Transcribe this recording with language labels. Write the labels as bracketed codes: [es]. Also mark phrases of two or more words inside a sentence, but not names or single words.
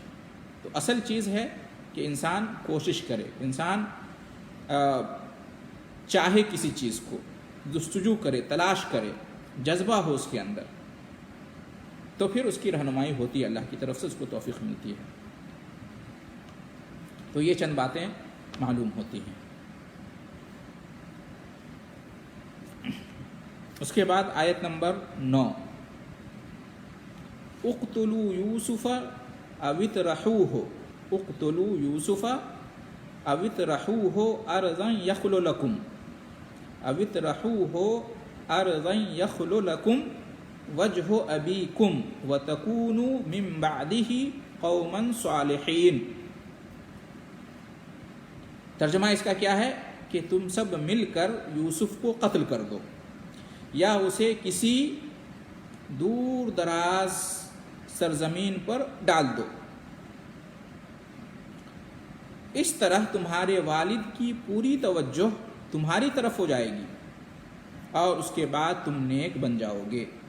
[ur] تو اصل چیز ہے کہ انسان کوشش کرے، انسان چاہے کسی چیز کو، جستجو کرے، تلاش کرے، جذبہ ہو اس کے اندر، تو پھر اس کی رہنمائی ہوتی ہے، اللہ کی طرف سے اس کو توفیق ملتی ہے۔ تو یہ چند باتیں معلوم ہوتی ہیں۔ اس کے بعد آیت نمبر 9، [ar] اقتلوا یوسف او اطرحوہ، اقتلوا یوسف او اطرحوہ ارضا یخل لکم، او اطرحوہ ارضا یخل لکم وجہ ابیکم وتکونوا من بعدہ قوما صالحین۔ [ur] ترجمہ اس کا کیا ہے کہ تم سب مل کر یوسف کو قتل کر دو، یا اسے کسی دور دراز سرزمین پر ڈال دو، اس طرح تمہارے والد کی پوری توجہ تمہاری طرف ہو جائے گی اور اس کے بعد تم نیک بن جاؤ گے۔